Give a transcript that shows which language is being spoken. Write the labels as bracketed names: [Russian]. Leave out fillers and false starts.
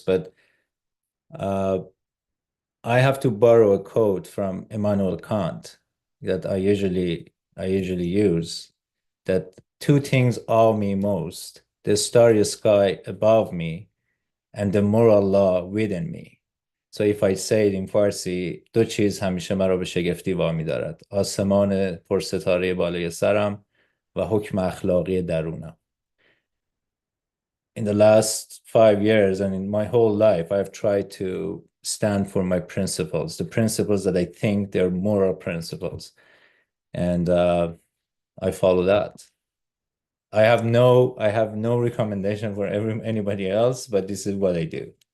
[English] But I have to borrow a quote from Immanuel Kant that I usually use, that two things awe me most: the starry sky above me and the moral law within me. So if I say it in Farsi, [Persian] دو چیز همیشه مرا به شگفتی وامی دارد: آسمان پرستاره بالای سرم و حکم اخلاقی درونم. [English] In the last 5 years and in my whole life, I've tried to stand for my principles, the principles that I think they're moral principles. And I follow that. I have no recommendation for anybody else, but this is what I do.